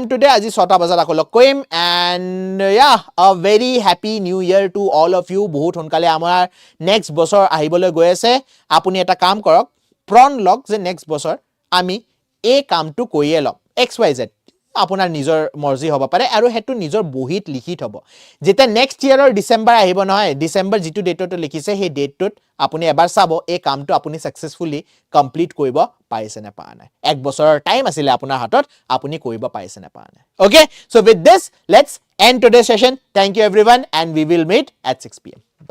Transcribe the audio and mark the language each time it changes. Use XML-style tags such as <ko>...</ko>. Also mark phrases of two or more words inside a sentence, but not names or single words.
<as>today আজি 6টা বজাত আকৌ লগ কৰিম</as> <en>and yeah a very happy new year to all of you</en> <as>বহুত সোনকালে আমাৰ নেক্সট বছৰ আহিবলৈ গৈ আছে আপুনি এটা কাম কৰক প্ৰন লগ যে নেক্সট বছৰ আমি এই কামটো কৰিয়ে লম xyz আপোনাৰ নিজৰ মৰ্জি হ'ব পাৰে আৰু হেতু নিজৰ বহিত লিখি থব যেটা</as> <en>next yearৰ</en> <as>ডিসেম্বৰ আহিব নহয় ডিসেম্বৰ যেটো ডেটটো লিখিছে সেই ডেটটোত আপুনি এবাৰ চাব এই কামটো আপুনি</as> <en>successfully complete</en> <as>কৰিব পাৰিছে না পা নাই এক বছৰৰ টাইম আছিল আপোনাৰ হাতত আপুনি কৰিব পাৰিছে না পা নাই</as> <en>okay so with this let's end today's session thank you everyone and we will meet at 6 p.m.</en>